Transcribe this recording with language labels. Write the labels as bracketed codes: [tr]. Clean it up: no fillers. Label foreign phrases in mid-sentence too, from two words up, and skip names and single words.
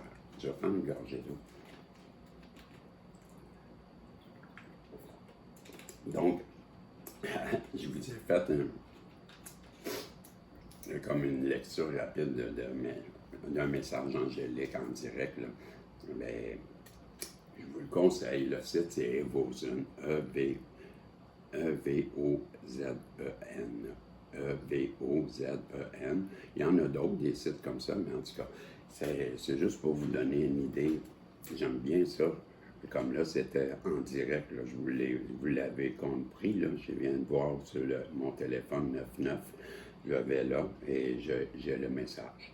[fr] Je vais prendre une gorgée d'eau. Donc, je vous ai fait comme une lecture rapide d'un message angélique en direct. Là. Mais, je vous le conseille, le site c'est Evozen, E-V-O-Z-E-N. E-V-O-Z-E-N. Il y en a d'autres, des sites comme ça, mais en tout cas, c'est juste pour vous donner une idée. J'aime bien ça. Comme là, c'était en direct, là, vous l'avez compris, là, je viens de voir sur mon téléphone 99, je vais là et j'ai le message.